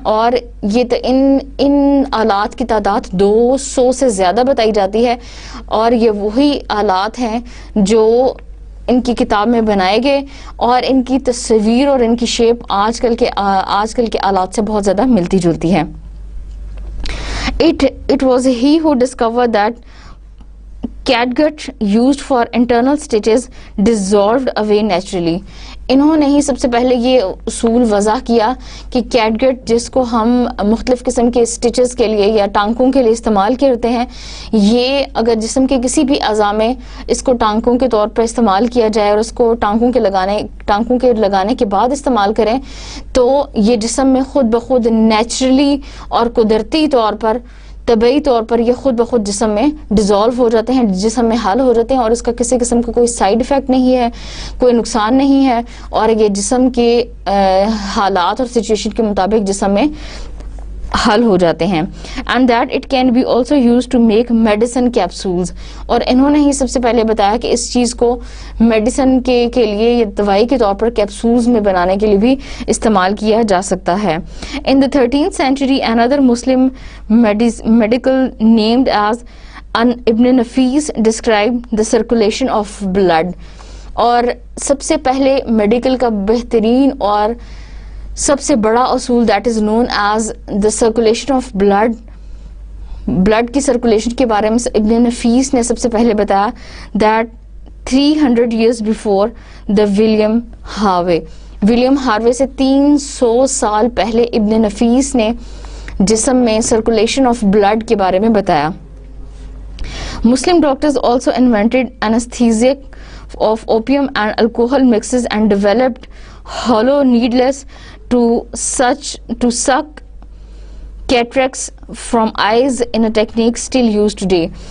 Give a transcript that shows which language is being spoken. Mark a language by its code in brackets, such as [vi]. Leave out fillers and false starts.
[ur] اور یہ ان آلات کی تعداد 200 سے زیادہ بتائی جاتی ہے، اور یہ وہی آلات ہیں جو ان کی کتاب میں بنائے گئے، اور ان کی تصویر اور ان کی شیپ آج کل کے آلات سے بہت زیادہ ملتی جلتی ہے. [en] It was he who discovered that catgut used for internal stitches dissolved away naturally. [ur] انہوں نے ہی سب سے پہلے یہ اصول وضع کیا کہ کیٹگٹ جس کو ہم مختلف قسم کے سٹیچز کے لیے یا ٹانکوں کے لیے استعمال کرتے ہیں، یہ اگر جسم کے کسی بھی اعضاء میں اس کو ٹانکوں کے طور پر استعمال کیا جائے اور اس کو ٹانکوں کے لگانے کے بعد استعمال کریں تو یہ جسم میں خود بخود نیچرلی اور قدرتی طور پر طبعی طور پر یہ خود بخود جسم میں ڈیزالو ہو جاتے ہیں، جسم میں حل ہو جاتے ہیں، اور اس کا کسی قسم کا کوئی سائیڈ افیکٹ نہیں ہے، کوئی نقصان نہیں ہے، اور یہ جسم کے حالات اور سچویشن کے مطابق جسم میں حل ہو جاتے ہیں. [en] And that it can be also used to make medicine capsules. [ur] اور انہوں نے ہی سب سے پہلے بتایا کہ اس چیز کو میڈیسن کے لیے یا دوائی کے طور پر کیپسولز میں بنانے کے لیے بھی استعمال کیا جا سکتا ہے. [en] In the 13th century another Muslim medical named as Ibn Nafis described the circulation of blood. [ur] اور سب سے پہلے میڈیکل کا بہترین اور سب سے بڑا اصول [en] that is known as the circulation of blood [ur] کی سرکولیشن کے بارے میں ابن نفیس نے سب سے پہلے بتایا [en] that 300 years before the [ur] William Harvey سے 300 سال پہلے ابن نفیس نے جسم میں سرکولیشن آف بلڈ کے بارے میں بتایا. [en] Muslim doctors also invented anesthetic of opium and alcohol mixes and developed hollow needles to suck cataracts from eyes in a technique still used today.